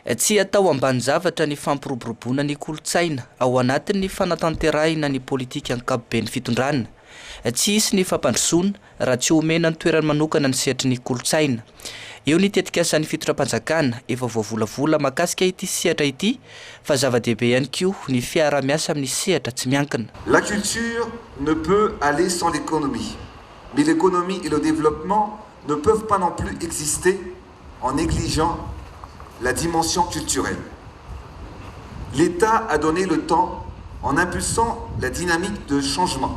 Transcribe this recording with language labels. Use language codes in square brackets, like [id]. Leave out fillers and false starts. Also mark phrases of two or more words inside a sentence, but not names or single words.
[mg] tsy atao ambany zavatra ny fampiroboroboana ny kolotsaina ao anatin'ny fanatanterahina ny politika ankapobeny fitondrana. Tsy hisy ny fampandrosoana raha tsy omena ny toerany manokana ny sehatry ny kolotsaina. Eo ny tetika asan'ny fitondram-panjakana efa voavolavola makasika ity sehatra ity fa zava-dehibe ihany koa ny fiara-miasa amin'ny sehatra tsy miankina. [fr] La culture ne peut aller sans l'économie, mais l'économie et le développement ne peuvent pas non plus exister en négligeant la dimension culturelle. L'État a donné le temps en impulsant la dynamique de changement.